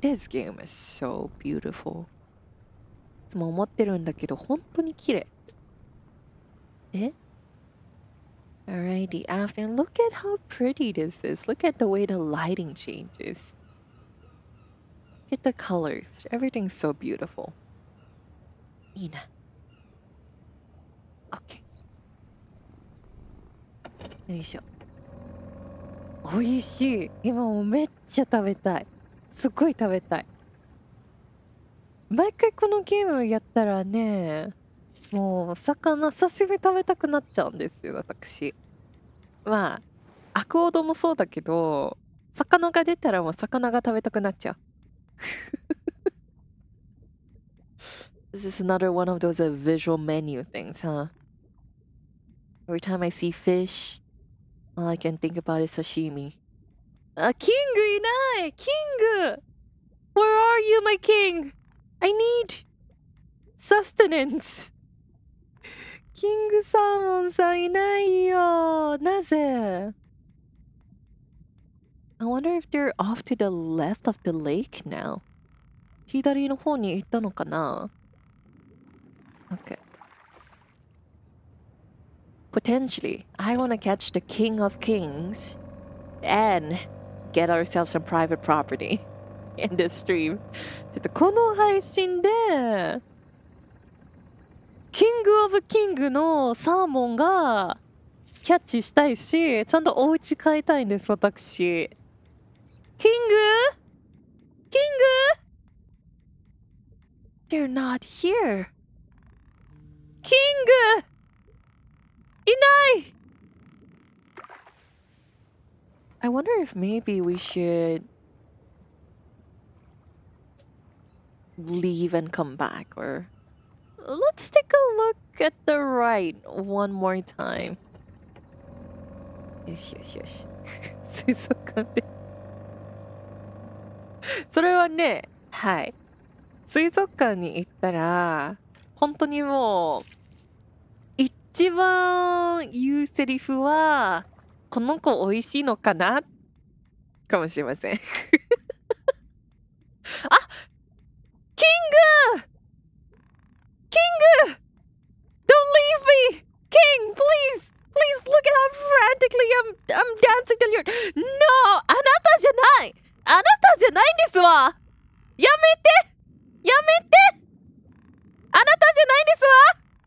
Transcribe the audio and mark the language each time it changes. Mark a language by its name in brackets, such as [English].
[English] This game is so beautiful. [Japanese] いつも思ってるんだけど、本当に綺麗。 [English] え？Alright, the afternoon. Look at how pretty this is. Look at the way the lighting changes. Look at the colors. Everything's so beautiful. [Japanese] いいな。 [English] OK。 [Japanese] よいしょ。おいしい。今もうめっちゃ食べたい。すっごい食べたい。毎回このゲームやったらね、もう魚刺身食べたくなっちゃうんですよ、私。まあ、アクオドもそうだけど、魚が出たらもう魚が食べたくなっちゃう。 [English] This is another one of those visual menu things, huh? Every time I see fish, all I can think about is sashimi. [Japanese] あ、キングいない！キング！ [English] Where are you, my king? I need sustenance. [Japanese] キングサーモンさんいないよ。なぜ？ [English] I wonder if they're off to the left of the lake now. [Japanese] 左の方に行ったのかな？ [English] Okay. Potentially, I want to catch the king of kings and get ourselves some private property in this stream. [Japanese] ちょっとこの配信でキングオブキングのサーモンがキャッチしたいし、ちゃんとお家買いたいんです、私。 [English] キング？キング？ They're not here. [Japanese] キング！いない！ [English] I wonder if maybe we should leave and come back, or let's take a look at the right one more time. [Japanese] よしよしよし。水族館で。それはね、はい。水族館に行ったら、本当にもう、一番言うセリフは、この子美味しいのかなかもしれません。あ、キング！ [English] キング！Don't leave me! King, please! Please look at how frantically I'm dancing to your... No! [Japanese] あなたじゃない！あなたじゃないんですわ！やめて！やめて！あなたじゃないんですわ！